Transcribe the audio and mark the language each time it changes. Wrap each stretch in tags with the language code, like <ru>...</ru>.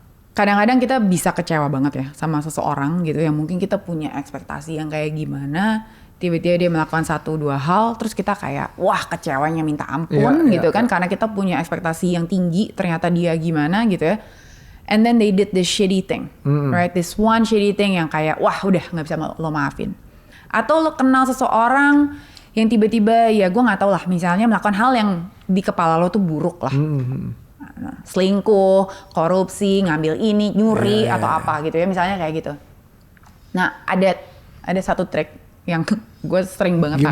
<id>Kadang-kadang kita bisa kecewa banget ya sama seseorang gitu yang mungkin kita punya ekspektasi yang kayak gimana, tiba-tiba dia melakukan 1-2 hal terus kita kayak wah kecewanya minta ampun gitu kan karena kita punya ekspektasi yang tinggi, ternyata dia gimana gitu ya.</id> <en>And then they did this shitty thing, right? This one shitty thing</en> <id>yang kayak wah udah nggak bisa lo maafin. Atau lo kenal seseorang yang tiba-tiba ya gue nggak tahu lah, misalnya melakukan hal yang di kepala lo tuh buruk lah. Selingkuh, korupsi, ngambil ini, nyuri atau apa gitu ya, misalnya kayak gitu. Nah ada satu trik yang gue sering banget pakai.</id>